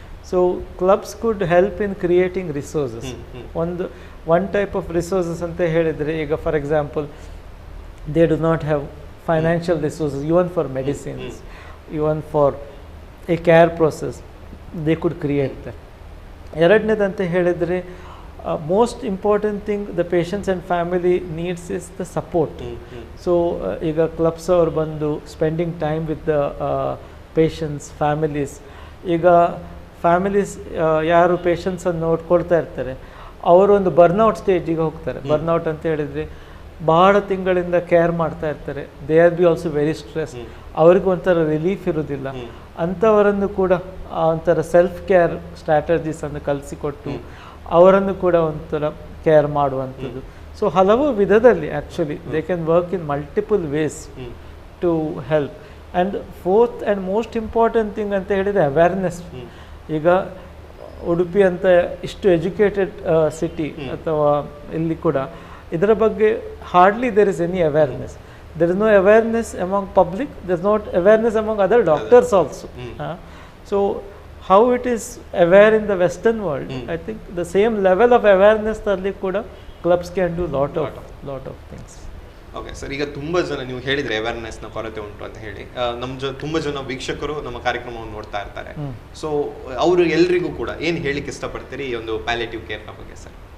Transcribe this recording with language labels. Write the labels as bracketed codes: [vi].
[en] So clubs could help in creating resources. One type of resources [kn] ಅಂತ ಹೇಳಿದರೆ, ಈಗ [en] For example they do not have financial resources even for medicines, even for a care process, they could create that. [kn] ಎರಡನೇದಂತ ಹೇಳಿದರೆ, [en] most important thing the patients and family needs is the support. So [kn] ಈಗ clubs ಅವ್ರು ಬಂದು [en] Spending time with the patients, families. [kn] ಈಗ families ಯಾರು ಪೇಷಂಟ್ಸನ್ನು ನೋಡ್ಕೊಳ್ತಾ ಇರ್ತಾರೆ ಅವರು ಒಂದು ಬರ್ನ್ಔಟ್ ಸ್ಟೇಜಿಗೆ ಹೋಗ್ತಾರೆ. ಬರ್ನ್ಔಟ್ ಅಂತ ಹೇಳಿದರೆ ಬಹಳ ತಿಂಗಳಿಂದ ಕೇರ್ ಮಾಡ್ತಾ ಇರ್ತಾರೆ, [en] they are be also very stress, [kn] ಅವ್ರಿಗೆ ಒಂಥರ ರಿಲೀಫ್ ಇರೋದಿಲ್ಲ. ಅಂಥವರನ್ನು ಕೂಡ ಒಂಥರ ಸೆಲ್ಫ್ ಕೇರ್ ಸ್ಟ್ರಾಟಜೀಸನ್ನು ಕಲಿಸಿಕೊಟ್ಟು ಅವರನ್ನು ಕೂಡ ಒಂಥರ ಕೇರ್ ಮಾಡುವಂಥದ್ದು. [en] so [kn] ಹಲವು ವಿಧದಲ್ಲಿ [en] Actually they can work in multiple ways to help. And fourth and most important thing [kn] ಅಂತ ಹೇಳಿದರೆ [en] Awareness. [kn] ಈಗ ಉಡುಪಿ ಅಂತ ಇಷ್ಟು ಎಜುಕೇಟೆಡ್ ಸಿಟಿ ಅಥವಾ ಇಲ್ಲಿ ಕೂಡ ಇದರ ಬಗ್ಗೆ [en] Hardly there is any awareness. There is no awareness among public, there is not awareness among other doctors also. So how it is aware in the Western world, I think the same level of awareness [kn] ಅಲ್ಲಿ ಕೂಡ [en] clubs can do lot of things. [kn] Okay sir, ಈಗ ತುಂಬ ಜನ ನೀವು ಹೇಳಿದರೆ ಅವೇರ್ನೆಸ್ನ ಕೊರತೆ ಉಂಟು ಅಂತ ಹೇಳಿ, ನಮ್ಮ ತುಂಬ ಜನ ವೀಕ್ಷಕರು ನಮ್ಮ ಕಾರ್ಯಕ್ರಮವನ್ನು ನೋಡ್ತಾ ಇರ್ತಾರೆ. ಸೊ ಅವರು ಎಲ್ರಿಗೂ ಕೂಡ ಏನು ಹೇಳಿಕ್ಕೆ ಇಷ್ಟಪಡ್ತೀರಿ ಈ ಒಂದು ಪ್ಯಾಲಿಯೇಟಿವ್ ಕೇರ್ನ ಬಗ್ಗೆ ಸರ್?